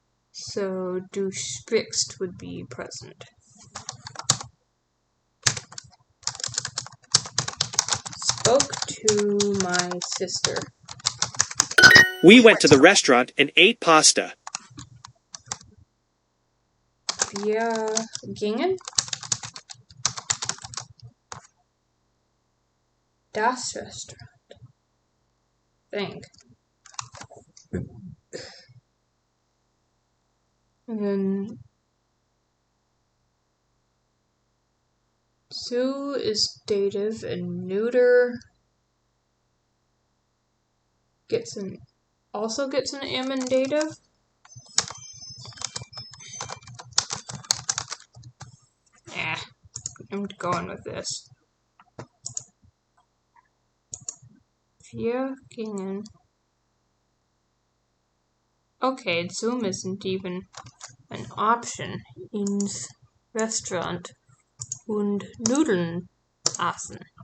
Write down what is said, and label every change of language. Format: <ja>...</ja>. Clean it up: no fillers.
<en>So,</en> <de>du sprichst</de> <en>would be present. Spoke to my sister. We went to the restaurant and ate pasta.</en> <de>Wir gingen das Restaurant.</de> <en>Think. And then zu is dative and neuter also gets an am in dative. I'm going with this.</en> <de>Wir gingen.</de> <en>Okay, Zoom isn't even an option.</en> <de>Ins Restaurant und Nudeln essen.</de>